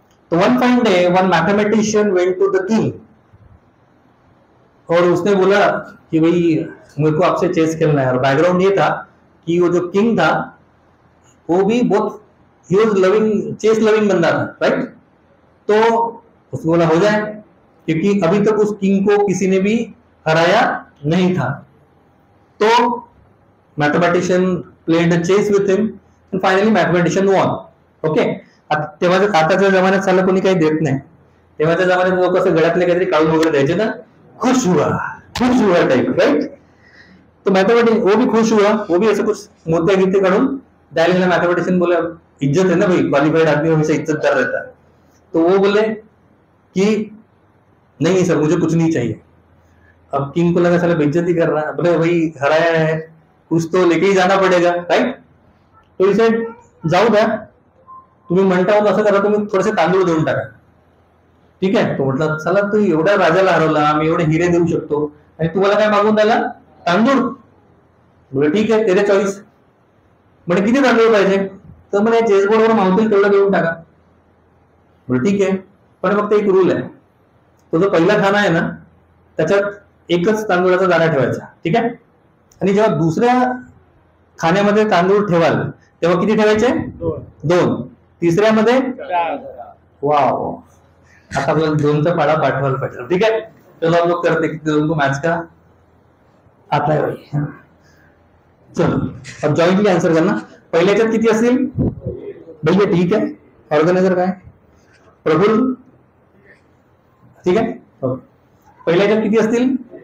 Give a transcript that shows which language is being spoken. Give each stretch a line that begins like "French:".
Hindi: तो
English: one fine day one mathematician went to the king,
Hindi: और उसने बोला कि भाई मेरे को आपसे चेस खेलना है. और बैकग्राउंड ये था कि वो जो किंग था वो भी बहुत, he was loving, chess loving बंदा था, राइट? तो उसने बोला हो जाए, क्योंकि अभी तक उस किंग को किसी ने भी हराया नहीं था.
English: तो mathematician played a chess with him and finally mathematician won. Okay.
Marathi: आताच्या जमान्यात साला कोणी काही देत नाही. तेव्हाच्या जमान्यात लोक असं गळ्यातले काहीतरी काढून वगैरे द्यायचे ना,
Hindi: खुश हुआ, खुश हुआ टाइप, राइट? तो मैथमेटिक्स वो भी खुश हुआ, वो भी ऐसे कुछ मुद्दे गिद्दे
Marathi: काढून द्यायला गेला.
Hindi: मैथमेटिशियन बोले इज्जत है ना भाई, क्वालिफाइड आदमी हमेशा इज्जतदार रहता है. तो वो बोले कि नहीं सर मुझे कुछ नहीं चाहिए. अब किंग को लगा साला बेइज्जती कर रहा है, बोले भाई हराया है कुछ तो लेके ही जाना पडेगा, राईट?
Marathi: तो इसे जाऊ द्या, तुम्ही म्हणता असं करा, तुम्ही थोडेसे तांदूळ देऊन टाका, ठीक आहे? तो म्हटलं चला तू एवढ्या राजाला हरवला, मी एवढे हिरे देऊ शकतो आणि तुम्हाला काय मागून द्यायला तांदूळ? बोले ठीक आहे तेरे चॉईस. म्हणे किती तांदूळ पाहिजे? तर म्हणे चेसबोर्डवर मावतील तेवढं देऊन टाका. बोले ठीक आहे, पण फक्त एक रूल आहे, तो जो पहिला खाना आहे ना त्याच्यात एकच तांदूळाचा दाणा ठेवायचा, ठीक आहे? आणि जेव्हा दुसऱ्या खाण्यामध्ये तांदूळ ठेवाल तेव्हा किती ठेवायचे? 2. तिसऱ्यामध्ये वाव, आता आपल्याला 2चा पाडा पाठवायला पाहिजे, ठीक आहे?
Hindi: चलो हम लोग करते किती 2 को मैथ्स का आता है भाई. चलो अब जॉइंटली आंसर करना.
Marathi: पहिल्याच्यात किती असतील भैया? ठीक आहे. ऑर्गनायझर काय? प्रफुल्ल, ठीक आहे? पहिल्याच्यात किती असतील?